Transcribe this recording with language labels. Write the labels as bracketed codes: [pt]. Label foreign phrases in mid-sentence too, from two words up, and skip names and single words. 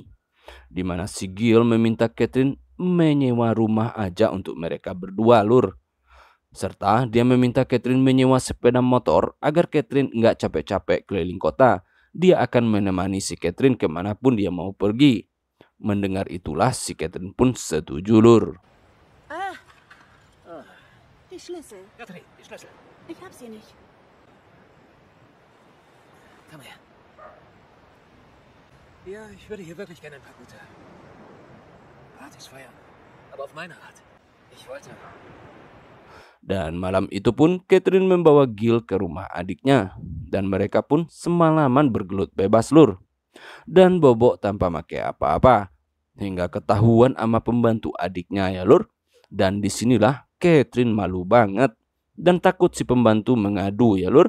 [id] Dimana si Gil meminta Catherine menyewa rumah aja untuk mereka berdua lur. Serta dia meminta Catherine menyewa sepeda motor agar Catherine nggak capek-capek keliling kota. Dia akan menemani si Catherine kemanapun dia mau pergi. Mendengar itulah si Catherine pun setuju lur. [de] Die Schlüssel. Katrin, die Schlüssel. Ich hab sie nicht. Komm her. Ja, ich würde hier wirklich gerne ein paar gute Partys feiern. Aber auf meine Art. Ich wollte... [id] Dan malam itu pun Catherine membawa Gil ke rumah adiknya. Dan mereka pun semalaman bergelut bebas lur. Dan bobok tanpa pakai apa-apa. Hingga ketahuan sama pembantu adiknya ya lur. Dan disinilah Catherine malu banget. Dan takut si pembantu mengadu ya lur.